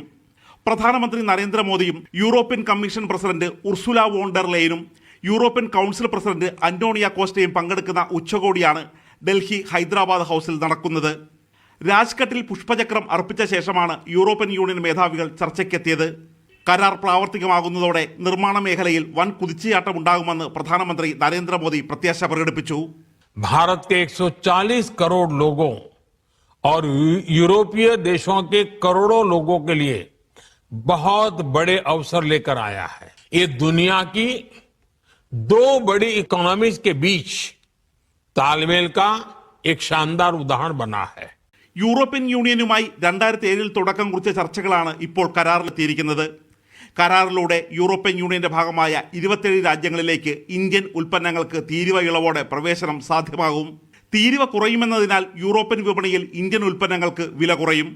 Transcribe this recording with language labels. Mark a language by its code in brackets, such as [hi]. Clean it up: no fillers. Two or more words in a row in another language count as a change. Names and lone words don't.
[ml] പ്രധാനമന്ത്രി നരേന്ദ്രമോദിയും യൂറോപ്യൻ കമ്മീഷൻ പ്രസിഡന്റ് ഉർസുല വോൺ ഡെർ ലെയനും യൂറോപ്യൻ കൗൺസിൽ പ്രസിഡന്റ് അന്റോണിയ കോസ്റ്റയും പങ്കെടുക്കുന്ന ഉച്ചകോടിയാണ് ഡൽഹി ഹൈദരാബാദ് ഹൗസിൽ നടക്കുന്നത്. രാജ്ഘട്ടിൽ പുഷ്പചക്രം അർപ്പിച്ച ശേഷമാണ് യൂറോപ്യൻ യൂണിയൻ മേധാവികൾ ചർച്ചയ്ക്കെത്തിയത്. കരാർ പ്രാവർത്തികമാകുന്നതോടെ നിർമ്മാണ മേഖലയിൽ വൻ കുതിച്ചുചാട്ടം ഉണ്ടാകുമെന്ന് പ്രധാനമന്ത്രി നരേന്ദ്രമോദി പ്രത്യാശ പ്രകടിപ്പിച്ചു. [hi] भारत के 140 करोड़ लोगों और यूरोपीय देशों के करोड़ों लोगों के लिए बहुत बड़े अवसर लेकर आया है. ये दुनिया की 2 बड़ी इकोनॉमीज के बीच तालमेल का एक शानदार उदाहरण बना है. [ml] യൂറോപ്യൻ യൂണിയനുമായി 2007 തുടക്കം കുറിച്ച ചർച്ചകളാണ് ഇപ്പോൾ കരാറിലെത്തിയിരിക്കുന്നത്. കരാറിലൂടെ യൂറോപ്യൻ യൂണിയന്റെ ഭാഗമായ 27 രാജ്യങ്ങളിലേക്ക് ഇന്ത്യൻ ഉൽപ്പന്നങ്ങൾക്ക് തീരുവ ഇളവോടെ പ്രവേശനം സാധ്യമാകും. തീരുവ കുറയുമെന്നതിനാൽ യൂറോപ്യൻ വിപണിയിൽ ഇന്ത്യൻ ഉൽപ്പന്നങ്ങൾക്ക് വില കുറയും.